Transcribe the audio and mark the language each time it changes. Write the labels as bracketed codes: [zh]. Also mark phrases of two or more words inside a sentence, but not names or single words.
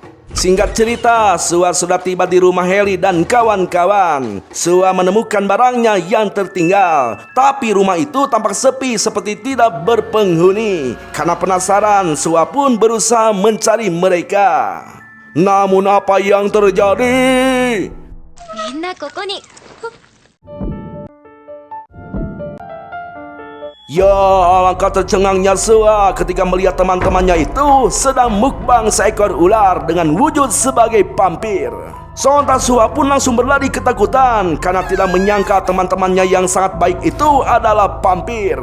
[id] Singkat cerita, Sua sudah tiba di rumah Heli dan kawan-kawan. Sua menemukan barangnya yang tertinggal. Tapi rumah itu tampak sepi seperti tidak berpenghuni. Karena penasaran, Sua pun berusaha mencari mereka. Namun apa yang terjadi? [ja] みんなここに。 [id] Ya, alangkah tercengangnya Sua ketika melihat teman-temannya itu sedang mukbang seekor ular dengan wujud sebagai vampir. Sontak Sua pun langsung berlari ketakutan karena tidak menyangka teman-temannya yang sangat baik itu adalah vampir.